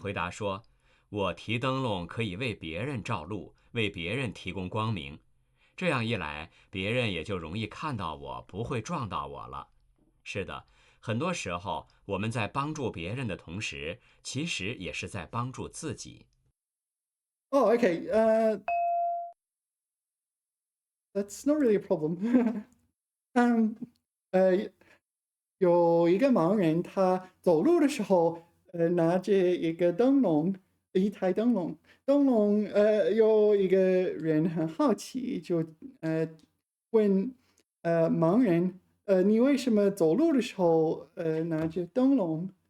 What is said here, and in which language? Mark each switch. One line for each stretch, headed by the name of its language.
Chinese: 回答说：“我提灯笼可以为别人照路，为别人提供光明。这样一来，别人也就容易看到我，不会撞到我了。” 是的，很多时候我们在帮助别人的同时，其实也是在帮助自己。
English: Oh, okay. That's not really a problem.
Chinese: 有一个盲人，他走路的时候，拿着一个灯笼，一台灯笼。灯笼，有一个人很好奇，就问盲人，你为什么走路的时候拿着灯笼？